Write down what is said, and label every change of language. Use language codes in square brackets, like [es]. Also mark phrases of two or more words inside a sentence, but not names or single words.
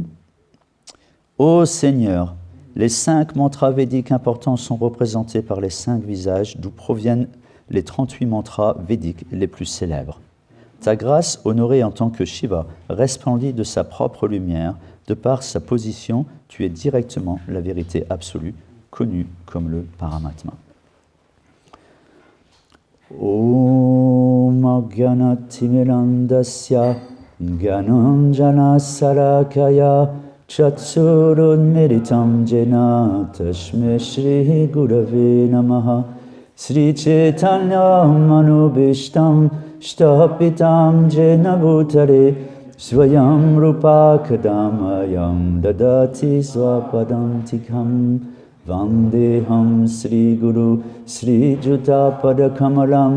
[fr] Ô Seigneur, les 5 mantras védiques importants sont représentés par les 5 visages d'où proviennent les 38 mantras védiques les plus célèbres. Ta grâce, honorée en tant que Shiva, resplendit de sa propre lumière. De par sa position, tu es directement la vérité absolue, connue comme le Paramatma. [sa] Om Agyanatimirandasya Gyananjana Sarakaya Chatsurunmiritam Jena Tashme Shri Gurave Namaha Sri Chaitanya Manubhishtam Shtapitam Jena Bhutare Swayam Rupa Kadamayam Dadati Swapadam Tikam Vandeham Sri Guru Sri Juta Padakamalam